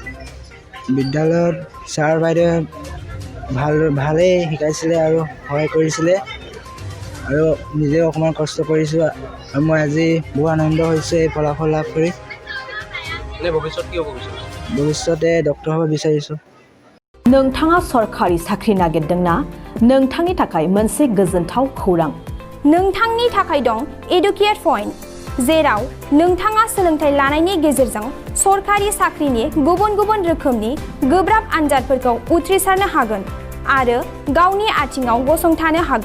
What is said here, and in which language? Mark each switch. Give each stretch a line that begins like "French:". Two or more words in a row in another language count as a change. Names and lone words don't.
Assamese: বিদ্যালয়ত ছাৰ বাইদেৱে ভালেই শিকাইছিলে আৰু সহায় কৰিছিলে, আৰু নিজেও অকণমান কষ্ট কৰিছোঁ। আৰু মই আজি বহু আনন্দ হৈছোঁ এই ফলাফল লাভ কৰি। এনে ভৱিষ্যত কি হ'ব বিচাৰিছে? ভৱিষ্যতে ডক্টৰ হ'ব বিচাৰিছোঁ।
Bodo: नोंथाङा सरखारि साख्रि नागिरदोंना? नोंथांनि थाखाय मोनसे गोजोनथाव खौरां। नोंथांनि थाखाय दं एडुकेट पइन्ट, जेराव नोंथाङा सोलोंथाइ लानायनि गेजेरजों सरखारि साख्रिनि गुबुन रोखोमनि गोब्राब आनजादफोरखौ उथ्रिसारनो हागोन आरो गावनि आथिङाव गसंथानो हागोन।